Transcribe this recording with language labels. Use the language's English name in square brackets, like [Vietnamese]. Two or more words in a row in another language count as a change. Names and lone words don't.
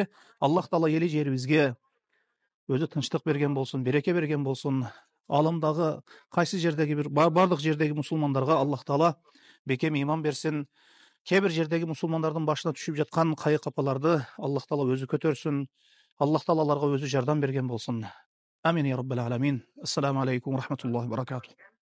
[Kyrgyz] Аллах Таала эли жерибизге өзү тынчтык берген болсун, береке берген болсун. Аламдагы кайсы жердеги бардык жердеги мусулмандарга Аллах Таала бекем иман берсин. Кээ бир жердеги мусулмандардын башына түшүп жаткан кайык капаларды Аллах Таала өзү көтөрсүн. Аллах Таала аларга өзү жардам берген болсун. [Arabic] آمين يا رب العالمين. السلام عليكم ورحمة الله وبركاته.